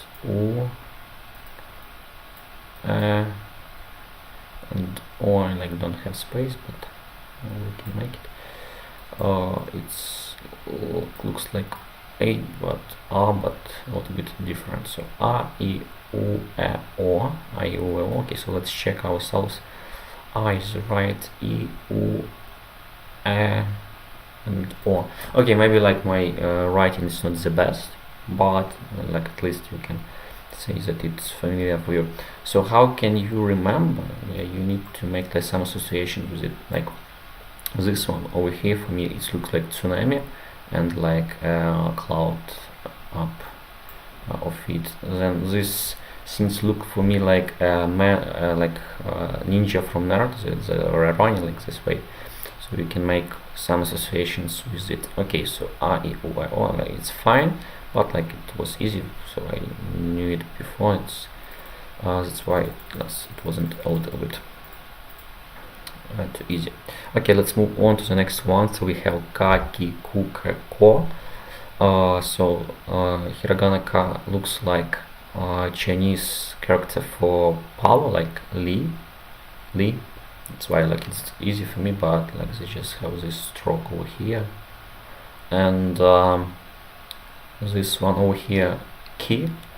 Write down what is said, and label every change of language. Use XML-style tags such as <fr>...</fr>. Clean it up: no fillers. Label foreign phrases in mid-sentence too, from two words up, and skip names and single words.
<ja>U.</ja> <en>And O, I like don't have space, but we can make it. It's looks like a, but a, but a little bit different.</en> <ja>So a, i, u, e, o, a, i, u, e, o.</ja> <en>Okay, so let's check ourselves. A is right,</en> <ja>i, u, e,</ja> <en>and o. Okay, maybe like my writing is not the best, but like at least you can say that it's familiar for you. So how can you remember? Yeah, you need to make like some association with it. Like this one over here, for me it looks like tsunami, and like cloud up of it. Then this things look for me like ninja from Naruto. They're running like this way, so you can make some associations with it.</en> <ja>Okay, so a, i, u, e, o,</ja> <en>like it's fine, but like it was easy, so I knew it before. It's that's why it wasn't a little bit too easy. Okay, let's move on to the next one.</en> <ja>So we have ka, ki, ku, ke, ko.</ja> <en>Hiragana ka looks like Chinese character for power, like li. That's why like it's easy for me, but like they just have this stroke over here, and this one over here, ki.</en>